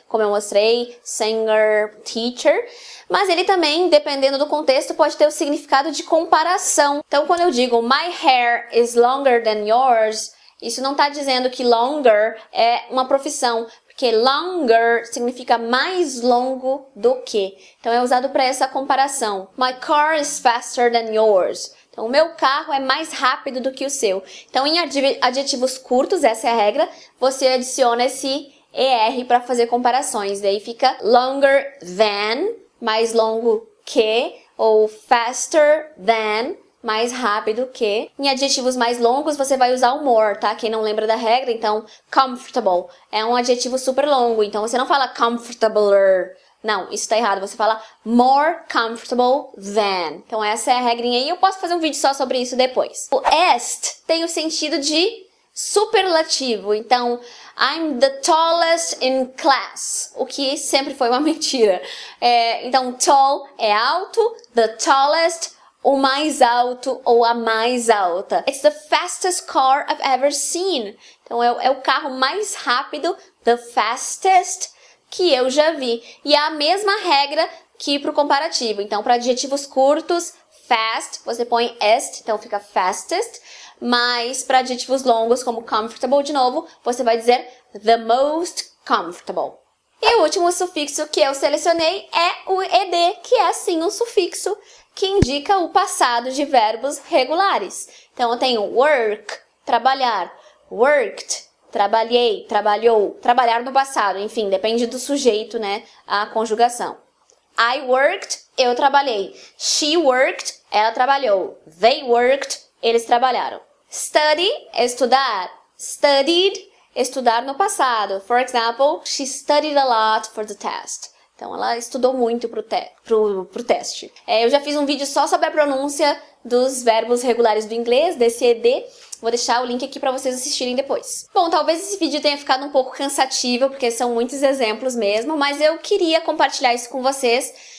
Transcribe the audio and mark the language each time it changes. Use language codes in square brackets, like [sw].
[pt] Como eu mostrei, singer, teacher. Mas ele também, dependendo do contexto, pode ter o significado de comparação. Então, quando eu digo [en] my hair is longer than yours, [pt] isso não está dizendo que longer é uma profissão, porque longer significa mais longo do que. Então, é usado para essa comparação. [en] My car is faster than yours. [pt] Então, o meu carro é mais rápido do que o seu. Então, em adjetivos curtos, essa é a regra, você adiciona esse ER para fazer comparações. Daí fica longer than, mais longo que, ou faster than, mais rápido que. Em adjetivos mais longos, você vai usar o more, tá? Quem não lembra da regra, então, comfortable é um adjetivo super longo. Então, você não fala comfortabler. Não, isso tá errado. Você fala more comfortable than. Então, essa é a regrinha aí. Eu posso fazer um vídeo só sobre isso depois. O est tem o sentido de superlativo. [en] Então, I'm the tallest in class. [pt] O que sempre foi uma mentira. Então, tall é alto. The tallest, o mais alto ou a mais alta. [en] It's the fastest car I've ever seen. [pt] Então, é o carro mais rápido. The fastest que eu já vi. E é a mesma regra que para o comparativo. Então, para adjetivos curtos, fast, você põe est, então fica fastest. Mas para adjetivos longos, como comfortable, de novo, você vai dizer the most comfortable. E o último sufixo que eu selecionei é o ed, que é sim um sufixo que indica o passado de verbos regulares. Então, eu tenho work, trabalhar, worked, trabalhei, trabalhou, trabalhar no passado, enfim, depende do sujeito, né, a conjugação. [en] I worked, [pt] eu trabalhei. [en] She worked, [pt] ela trabalhou. [en] They worked, [pt] eles trabalharam. Study, estudar. Studied, estudar no passado. [en] For example, she studied a lot for the test. [pt] Então, ela estudou muito pro teste. Eu já fiz um vídeo só sobre a pronúncia dos verbos regulares do inglês, desse ed. Vou deixar o link aqui para vocês assistirem depois. Bom, talvez esse vídeo tenha ficado um pouco cansativo, porque são muitos exemplos mesmo, mas eu queria compartilhar isso com vocês.